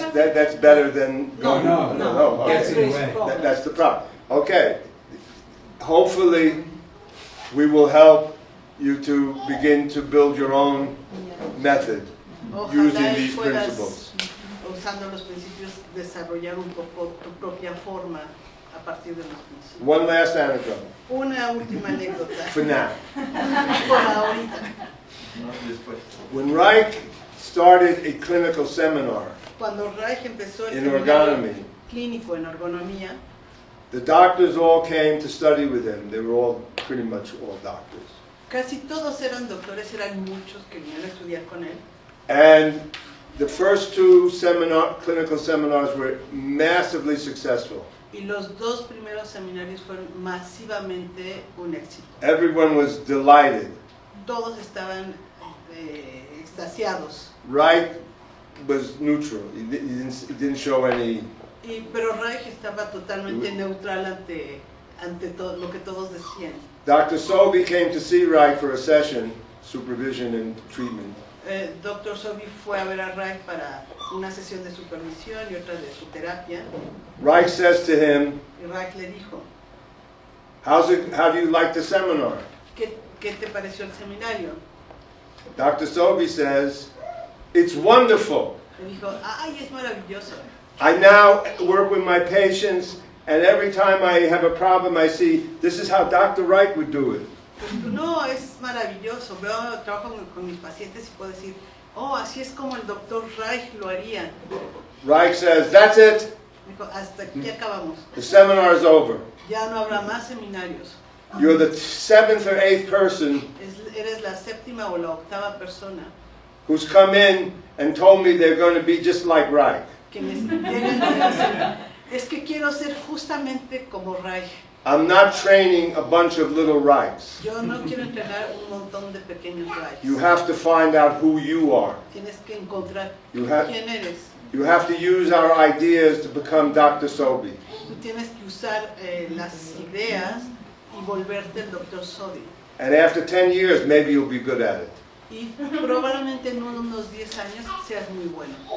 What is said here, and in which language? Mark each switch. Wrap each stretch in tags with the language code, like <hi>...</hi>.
<en>And that's better than going. No. Okay. That's the problem. That's the problem. Okay. Hopefully, we will help you to begin to build your own method using</en> <es>Ojalá</es> <en>these</en> <es>puedas,</es> <en>principles.</en> <es>usando los principios, desarrollar un poco tu propia forma a partir de los principios.</es> <en>One last anecdote</en> <es>Una última anécdota.</es> <en>for now.</en> <es>Por ahorita.</es> <en>When Reich started a clinical seminar</en> <es>Cuando Reich empezó el</es> <en>in</en> <es>seminario</es> <en>ergonomy,</en> <es>clínico en ergonomía,</es> <en>the doctors all came to study with him. They were all pretty much all doctors.</en> <es>casi todos eran doctores, eran muchos que venían a estudiar con él.</es> <en>And the first two clinical seminars were massively successful.</en> <es>Y los dos primeros seminarios fueron masivamente un éxito.</es> <en>Everyone was delighted.</en> <es>Todos estaban extasiados.</es> <en>Reich was neutral. He didn't show any.</en> <es>Pero Reich estaba totalmente neutral ante lo que todos decían.</es> <en>Dr. Sobey came to see Reich for a session, supervision and treatment.</en> <es>Dr. Sobey fue a ver a Reich para una sesión de supervisión y otra de su terapia.</es> <en>Reich says to him,</en> <es>Y Reich le dijo,</es> <en>how do you like the seminar?</en> <es>¿Qué te pareció el seminario?</es> <en>Dr. Sobey says, it's wonderful.</en> <es>Le dijo, ay, es maravilloso.</es> <en>I now work with my patients, and every time I have a problem, I see, this is how Dr. Reich would do it.</en> <es>No, es maravilloso. Trabajo con mis pacientes y puedo decir, oh, así es como el doctor Reich lo haría.</es> <en>Reich says, that's it.</en> <es>Dijo, hasta aquí acabamos.</es> <en>The seminar is over.</en> <es>Ya no habrá más seminarios.</es> <en>You're the 7th or 8th person</en> <es>Eres la séptima o la octava persona</es> <en>who's come in and told me they're going to be just like Reich.</en> <es>que me llegan y dicen, es que quiero ser justamente como Reich.</es> <en>I'm not training a bunch of little Reichs.</en> <es>Yo no quiero entrenar un montón de pequeños Reichs.</es> <en>You have to find out who you are.</en> <es>Tienes que encontrar quién eres.</es> <en>You have to use our ideas to become Dr. Sobey.</en> <es>Tú tienes que usar las ideas y volverte el Dr. Sobey.</es> <en>And after 10 years, maybe you'll be good at it.</en> <es>Y probablemente en unos 10 años seas muy bueno.</es>